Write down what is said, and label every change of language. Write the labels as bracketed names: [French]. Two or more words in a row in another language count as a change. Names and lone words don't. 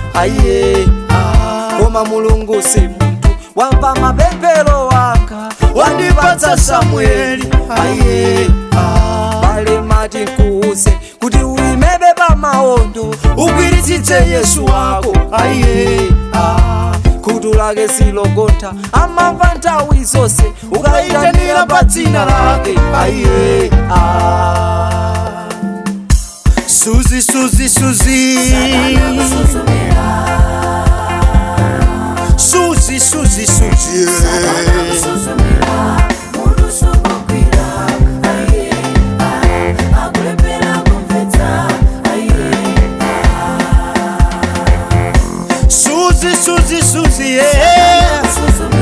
[Nyanja] koma mulungu si munthu wamva mapemphero wanga wandipatsa Samueli bale mati nkuuze kuti ulimebe pamawondo ugwiritsitse Yesu wako khutu lake silogontha amamva nthawi zonse ukayitanira pa dzina lake [English] Suzy, Suzy, Suzy, Suzy, Suzy, Suzy, Suzy, Suzy, Suzy, yeah.